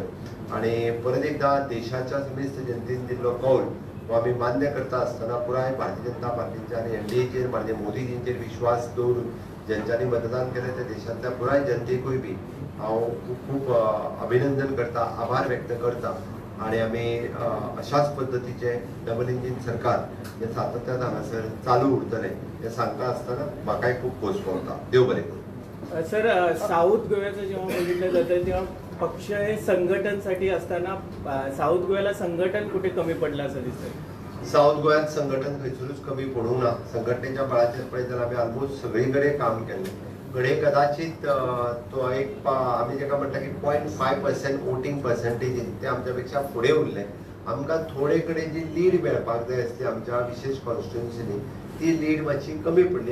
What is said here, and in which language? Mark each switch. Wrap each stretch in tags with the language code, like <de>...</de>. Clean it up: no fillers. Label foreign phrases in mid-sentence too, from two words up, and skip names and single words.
<kok>आणि परत एकदा देशाच्या समेस्त जनतेन दिल्लो कौल हो आमी मान्य करता आसतना पुराय भारतीय जनता पार्टीच्या आणि NDAचेर माननीय मोदीजींचेर विश्वास दवरून ज्यांच्यांनी मतदान केलें त्या देशांतल्या पुराय जनतेकूय बी हांव खूब खूब अभिनंदन करता, आभार व्यक्त करता. आणि आमी अशाच पद्दतीचे</kok> <en>double engine</en> <kok>सरकार हे सातत्यान हांगासर चालू उरतलें हें सांगता आसतना म्हाकाय खूब खोस भोगता. देव बरें करूं.</kok> <mr>सर, साऊथ गोव्याचं जेव्हा बघितलं जातं तेव्हा पक्ष हे संघटनसाठी असताना साऊथ गोव्याला संघटन कुठे कमी पडलं असं दिसतं.</mr> <kok>साऊथ गोव्यात संघटन खंयसरूच कमी पडूंक ना. संघटनेच्या बळाचेर पळयत जाल्यार आमी ऑलमोस्ट सगळी कडेन काम केलें. घडे कदाचित तो एक आमी जेका म्हणटा की 0.5%</kok> <en>voting percentage</en> <kok>ते आमच्या पेक्षा फुडें उरले. आमकां थोडे कडेन जी लीड मेळपाक जाय आसली आमच्या विशेष कॉन्स्टिट्युएन्सीनी ती लीड मातशी कमी पडली.</kok>